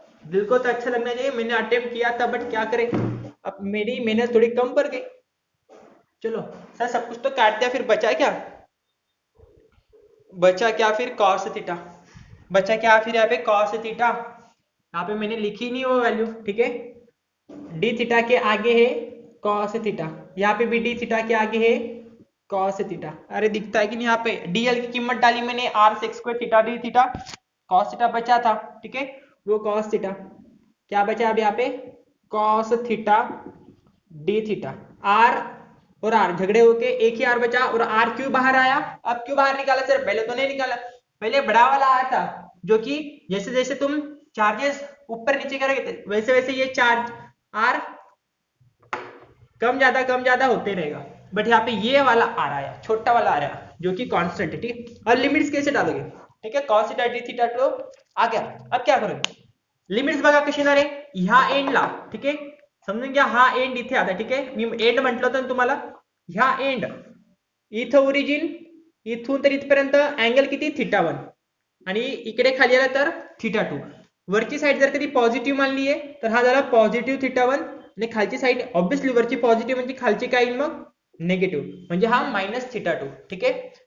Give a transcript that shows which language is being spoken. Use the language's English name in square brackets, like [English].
[Hindi] दिल को तो अच्छा लगना चाहिए, मैंने अटेम्प्ट किया था बट क्या करें, अब मेरी मेहनत थोड़ी कम पड़ गई। चलो सर सब कुछ तो काट दिया, फिर बचा क्या, बचा क्या फिर cos थीटा, बचा क्या फिर यहाँ पे cos थीटा, यहाँ पे मैंने लिखी नहीं वो वैल्यू, ठीक है। डी थीटा के आगे है cos थीटा, यहाँ पे भी डी थीटा के आगे है cos थीटा। अरे दिखता है कि नहीं, यहाँ पे डीएल की कीमत डाली मैंने r sec square theta D theta, cos theta बचा था, ठीक है। वो cos थीटा क्या बचा अब यहाँ पे, cos theta D theta, are और आर झगड़े होके एक ही आर बचा, और आर क्यों बाहर आया, अब क्यों बाहर निकाला सर, पहले तो नहीं निकाला, पहले बड़ा वाला आया था, जो कि जैसे जैसे तुम चार्जेस ऊपर नीचे करोगे वैसे वैसे ये चार्ज आर कम ज्यादा होते रहेगा, बट यहाँ पे ये वाला आ रहा है, छोटा वाला आ रहा है जो कि कांस्टेंट है, ठीक है। और लिमिट्स कैसे डालोगे, ठीक है, cos थीटा डी थीटा तो आ गया, अब क्या करोगे, [Marathi] लिमिट्स बघा कशी येणार आहे, ह्या एंडला, ठीक आहे, समजून घ्या हा एंड इथे आता, ठीक आहे, मी एंड म्हटलं होतं तुम्हाला, ह्या एंड इथं ओरिजिन, इथून तर इथपर्यंत अँगल किती θ1, आणि इकडे खाली आला तर θ2, वरची साईड जर कधी पॉझिटिव्ह मानली आहे तर हा झाला पॉझिटिव्ह θ1, आणि खालची साईड ऑब्विसली वरची पॉझिटिव्ह म्हणजे खालची काय येईल मग निगेटिव्ह, म्हणजे हा -θ2, ठीक आहे।